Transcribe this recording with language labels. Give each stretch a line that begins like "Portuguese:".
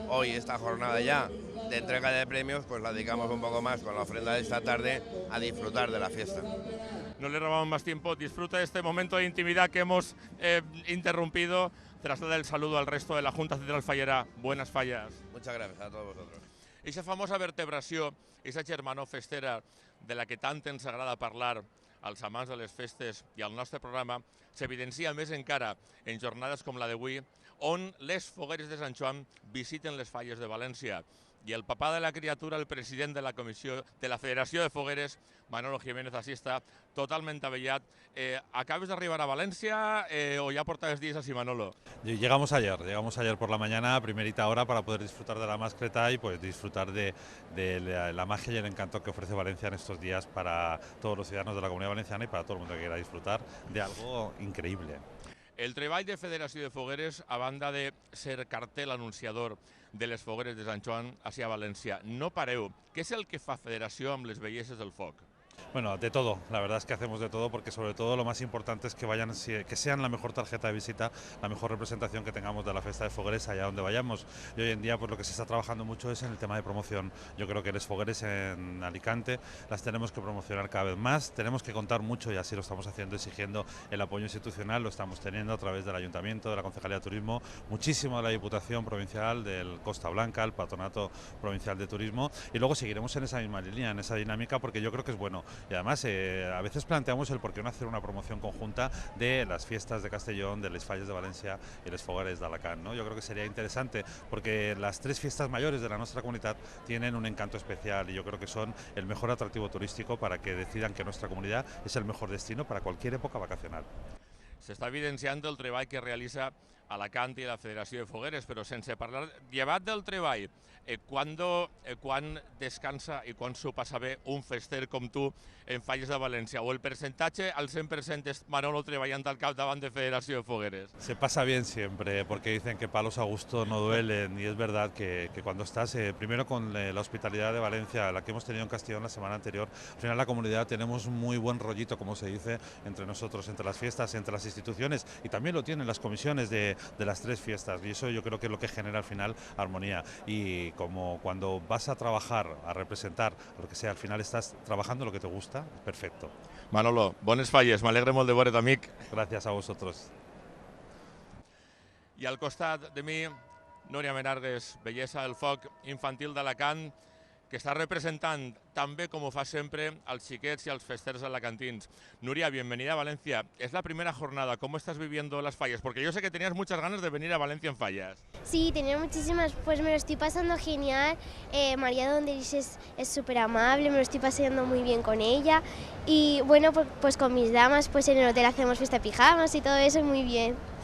Spanish: Hoy, esta jornada ya de entrega de premios, pues la dedicamos un poco más con la ofrenda de esta tarde a disfrutar de la fiesta. No le robamos más tiempo, disfruta de este momento de intimidad que hemos interrumpido. Traslada el saludo al resto de la Junta Central Fallera. Buenas fallas. Muchas gracias a todos vosotros.
Catalan: Esa famosa vertebració, esa germanor festera de la que tant ens agrada parlar als amants de les festes i al nostre programa, s'evidencia més encara en jornades com la d'avui, on les fogueres de Sant Joan visiten les falles de València. I el papà de la criatura, el president de la comissió de la Federació de Fogueres, Manolo Jiménez, així està, totalment avellat. ¿Acabes de arribar
Spanish: a Valencia o ya portabas días así, Manolo? Llegamos ayer por la mañana, primerita hora, para poder disfrutar de la mascleta y pues disfrutar de la magia y el encanto que ofrece Valencia en estos días para todos los ciudadanos de la Comunidad Valenciana y para todo el mundo que quiera disfrutar de algo increíble.
Catalan: El treball de Federació de Fogueres, a banda de ser cartel anunciador de les fogueres de Sant Joan hacia València, no pareu. Què és el que fa Federació amb les belleses del foc?
Spanish: Bueno, de todo, la verdad es que hacemos de todo porque sobre todo lo más importante es que sean la mejor tarjeta de visita, la mejor representación que tengamos de la fiesta de Fogueres allá donde vayamos. Y hoy en día pues lo que se está trabajando mucho es en el tema de promoción. Yo creo que las Fogueres en Alicante las tenemos que promocionar cada vez más, tenemos que contar mucho y así lo estamos haciendo, exigiendo el apoyo institucional, lo estamos teniendo a través del Ayuntamiento, de la Concejalía de Turismo, muchísimo de la Diputación Provincial, del Costa Blanca, el Patronato Provincial de Turismo y luego seguiremos en esa misma línea, en esa dinámica porque yo creo que es bueno. Y además a veces planteamos el por qué no hacer una promoción conjunta de las fiestas de Castellón, de las falles de Valencia y les Fogueres de Alacant, ¿no? Yo creo que sería interesante porque las 3 fiestas mayores de la nuestra comunidad tienen un encanto especial y yo creo que son el mejor atractivo turístico para que decidan que nuestra comunidad es el mejor destino para cualquier época vacacional.
Catalan: S'està evidenciant el treball que realitza Alacant i la Federació de Fogueres, però sense parlar, llevat del treball, quan descansa i quan s'ho passa bé un fester com tu en Falles de València? O el percentatge al 100% és Manolo treballant al capdavant de Federació de Fogueres?
Spanish: Se pasa bien siempre, porque dicen que palos a gusto no duelen, y es verdad que cuando estás, primero con la hospitalidad de Valencia, la que hemos tenido en Castellón la semana anterior, al final la comunidad tenemos un muy buen rollito, como se dice, entre nosotros, entre las fiestas, entre las instituciones, y también lo tienen las comisiones de las 3 fiestas, y eso yo creo que es lo que genera al final armonía. Y como cuando vas a trabajar, a representar, lo que sea, al final estás trabajando lo que te gusta, perfecto.
Catalan: Manolo, bones falles, m'alegre molt de veure't, amic. Gràcies a vosotros. I al costat de mi, Núria Menargues, bellesa del foc infantil d'Alacant, que està representant també, com ho fa sempre, als xiquets i als festers alacantins.
Spanish: Núria, bienvenida a Valencia. Es la primera jornada. ¿Cómo estás viviendo las fallas? Porque yo sé que tenías muchas ganas de venir a Valencia en fallas. Sí, tenía muchísimas, pues me lo estoy pasando genial. María Donderis es súper amable, me lo estoy pasando muy bien con ella. Y bueno, pues con mis damas, pues en el hotel hacemos fiesta de pijamas y todo eso, muy bien.